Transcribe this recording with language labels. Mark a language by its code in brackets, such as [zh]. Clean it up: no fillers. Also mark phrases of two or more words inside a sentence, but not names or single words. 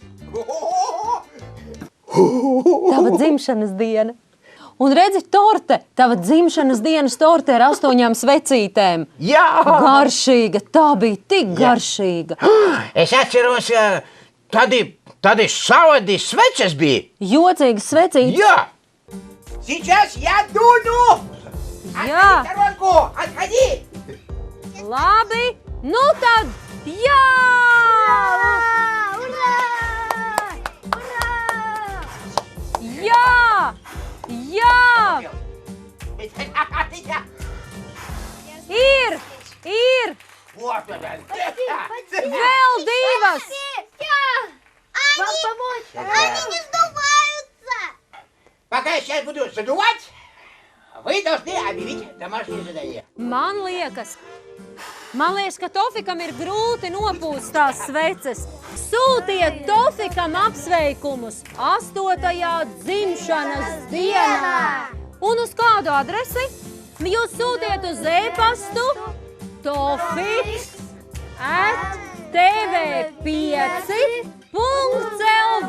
[lv] Tava dzimšanas diena. Un redzi, torte, tava dzimšanas dienas torte ar 8 svecītēm. Jā! Garšīga, tā bija tik garšīga. Es atceros, tādi savadi sveces bija. Jocīgas svecītes. Jā! [ru] Сейчас я дуну! [lv] Jā, [ru] Сторонку, отходи! [lv] labi. Nu tad, jā! Urā! Urā! Jā! Jā! Ir! Ir! [ru] Вот он! [lv] Vēl divas! Jā! [ru] Они не сдуваются! Пока я сейчас буду задувать, вы должны объявить домашнее задание. [lv] Man liekas, ka Tofikam ir grūti nopūst tās sveces. Sūtiet Tofikam apsveikumus 8. dzimšanas dienā. Un uz kādu adresi? Jūs sūtiet uz e-pastu tofiks@tv5.lv.